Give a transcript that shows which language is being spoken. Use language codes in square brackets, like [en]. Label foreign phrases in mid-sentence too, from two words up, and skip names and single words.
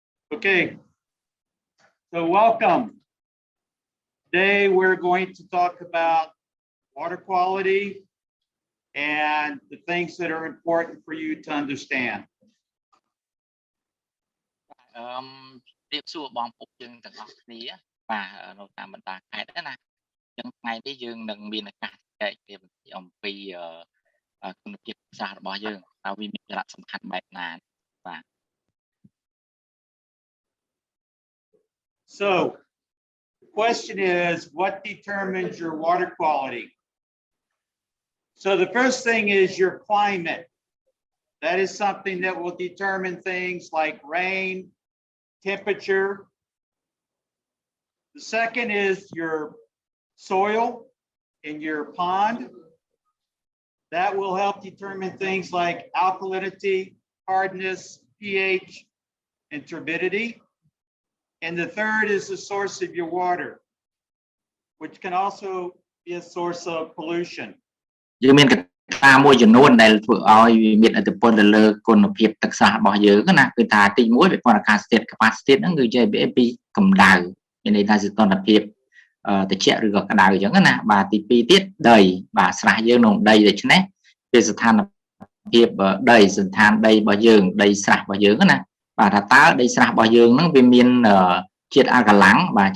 [en] Okay, so welcome. Today we're going to talk about water quality and the things that are important for you to understand. [km] រៀបសួរបងប្អូនយើងទាំងអស់គ្នាបាទនៅតាមបណ្ដាខេត្តណាចឹងថ្ងៃនេះយើងនឹងមានឱកាសចែកគ្នាអំពីគុណភាពសាស្ត្ររបស់យើងតើវាមានសារៈសំខាន់បែបណាបាទ [en] So the question is, what determines your water quality? So the first thing is your climate. That is something that will determine things like rain, temperature. The second is your soil in your pond. That will help determine things like alkalinity, hardness, pH, and turbidity. And the third is the source of your water, which can also be a source of pollution. [km] យើងមានកត្តាមួយចំនួនដែលធ្វើឲ្យមានឥទ្ធិពលទៅលើគុណភាពទឹកសាស្ត្ររបស់យើងណាគឺថាទី1វាព័ន្ធអាកាសធាតុ capacity ហ្នឹងគឺនិយាយពីកម្ដៅមានន័យថាសីតុណ្ហភាពត្រជាក់ឬក៏ក្ដៅអញ្ចឹងណាបាទទី2 ទៀតដីបាទស្រះយើងក្នុងដីដូច្នេះវាស្ថានភាពដីសន្តានដីរបស់យើងដីស្រះរបស់យើងណាបាទថាតើដីស្រះរបស់យើងហ្នឹងវាមានជាតិអាកាឡាំងបាទ